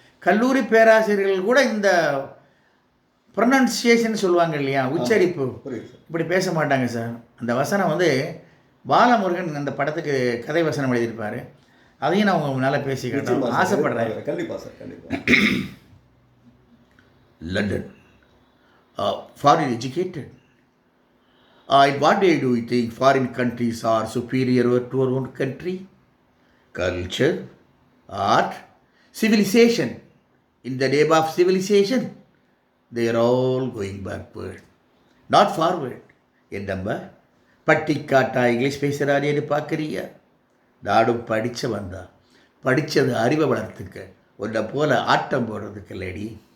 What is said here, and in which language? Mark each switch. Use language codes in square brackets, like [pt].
[ta] கல்லூரி பேராசிரியர்கள் கூட இந்த ப்ரொனன்சியேஷன் சொல்லுவாங்க இல்லையா, உச்சரிப்பு, இப்படி பேச மாட்டாங்க சார். அந்த வசனம் வந்து பாலமுருகன் அந்த படத்துக்கு கதை வசனம் எழுதியிருப்பார். அதையும் நான் உங்கள் முன்னால் பேசிக்கிட்டேன், ஆசைப்படுறேன். கண்டிப்பாக சார், கண்டிப்பாக. [en] London, foreign educated. What do you think foreign countries are superior to our own country? Culture, art, civilization. In the name of civilization, they are all going backward, not forward. [ta] என்னம்மா பட்டிக்காட்டா English பேசுகிறாரேன்னு பார்க்குறியா? நாடும் படித்த வந்தா, படித்தது அறிவை வளர்த்துக்க, உன்னை போல ஆட்டம் போடுறதுக்கு இல்லடி.